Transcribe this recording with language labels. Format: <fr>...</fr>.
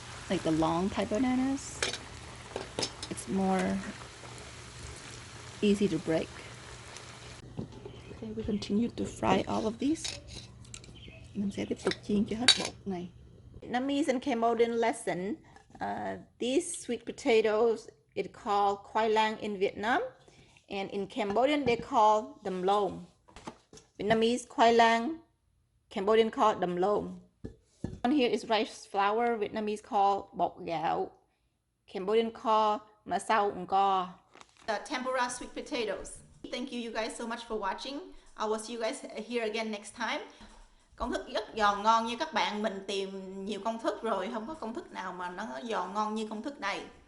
<en>Like the long type bananas, it's more easy to break. Okay, we continue to fry all of these.</en> <vi>Mình sẽ tiếp tục chiên cho hết bột này.</vi> <en>Vietnamese and Cambodian lesson. These sweet potatoes, it's called khoai lang in Vietnam, and in Cambodian they call đầm lông. Vietnamese khoai lang, Cambodian call đầm lông. On here is rice flour, Vietnamese call bột gạo, Cambodian call ma sao co. The tempura sweet potatoes. Thank you guys so much for watching. I will see you guys here again next time.</en> <vi>Công thức rất giòn ngon như các bạn. Mình tìm nhiều công thức rồi, không có công thức nào mà nó giòn ngon như công thức này.</vi>